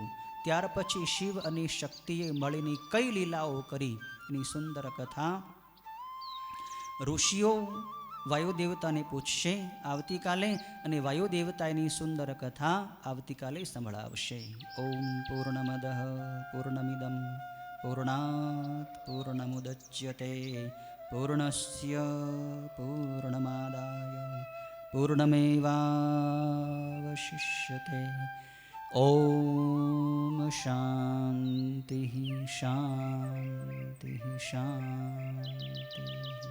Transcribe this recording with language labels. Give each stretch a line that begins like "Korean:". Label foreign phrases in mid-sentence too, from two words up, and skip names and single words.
Gujarati: ત્યાર પછી શિવ અને શક્તિએ મળીને કઈ લીલાઓ કરી એની સુંદર કથા ઋષિઓ વાયુદેવતાને પૂછશે આવતીકાલે. અને વાયુદેવતા એની સુંદર કથા આવતીકાલે સંભળાવશે.
Sanskrit: ઓમ પૂર્ણમદ પૂર્ણમિદમ पूर्णात् पूर्णमुदच्यते पूर्णस्य पूर्णमादाय पूर्णमेवावशिष्यते। ॐ शान्तिः शान्तिः शान्तिः।